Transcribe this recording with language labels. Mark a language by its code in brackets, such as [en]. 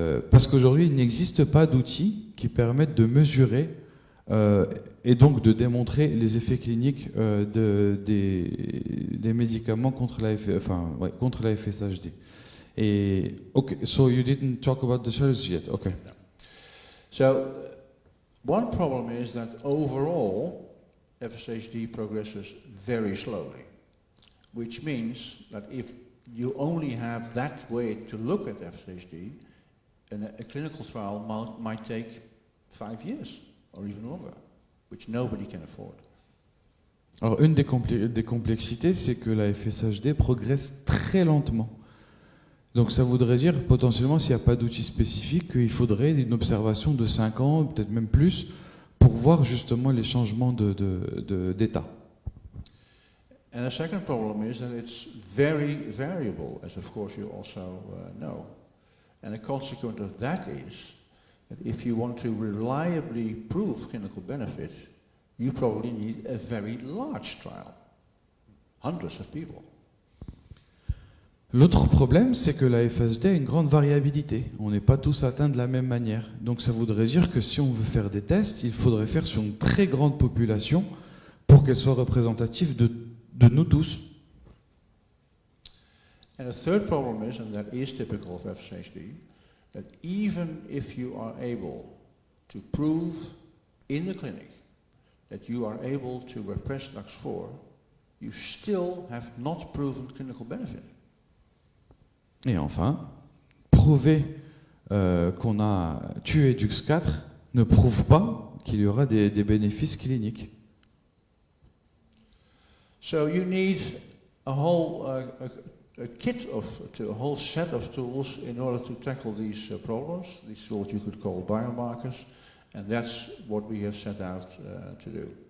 [fr] Parce qu'aujourd'hui, il n'existe pas d'outils qui permettent de mesurer et donc de démontrer les effets cliniques des médicaments contre la FSHD. [en] Et okay, so you didn't talk about the challenges yet. Okay. No. So one problem is that overall FSHD progresses very slowly, which means that if you only have that way to look at FSHD, a clinical trial might take 5 years or even longer, which nobody can afford. [fr] Alors une des complexités, c'est que la FSHD progresse très lentement. Donc ça voudrait dire potentiellement, s'il n'y a pas d'outil spécifique, qu'il faudrait une observation de 5 ans, peut-être même plus, pour voir justement les changements d'état. [en] And the second problem is that it's very variable, as of course you also know. And a consequence of that is that if you want to reliably prove clinical benefit, you probably need a very large trial, hundreds of people. [fr] L'autre problème, c'est que la FSHD a une grande variabilité. On n'est pas tous atteints de la même manière. Donc ça voudrait dire que si on veut faire des tests, il faudrait faire sur une très grande population pour qu'elle soit représentative de nous tous. [en] And a third problem is, and that is typical of FSHD, that even if you are able to prove in the clinic that you are able to repress DUX4, you still have not proven clinical benefit. [fr] Et enfin, prouver qu'on a tué DUX4 ne prouve pas qu'il y aura des bénéfices cliniques. [en] So you need a whole a kit a whole set of tools in order to tackle these problems. These what you could call biomarkers, and that's what we have set out to do.